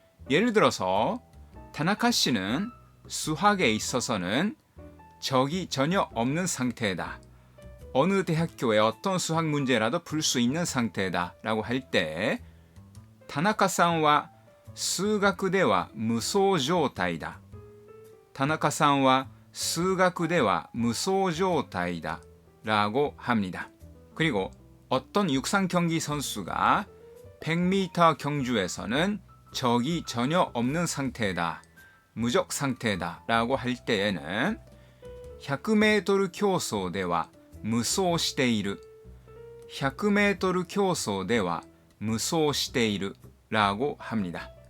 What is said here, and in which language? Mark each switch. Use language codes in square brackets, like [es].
[ko] 예를 들어서 타나카 씨는 수학에 있어서는 적이 전혀 없는 상태다. 어느 대학교의 어떤 수학 문제라도 풀 수 있는 상태다 라고 할 때 [ja] 타나카さんは 数学では無双状態だ. 타나카さんは 数学では無双状態だ. [ko] 라고 합니다. 그리고 어떤 육상 경기 선수가 100m 경주에서는 적이 전혀 없는 상태다, 무적 상태다 라고 할 때에는 [ja] 100m 競争では無双している, [ko] 100m 競争では無双している 라고 합니다.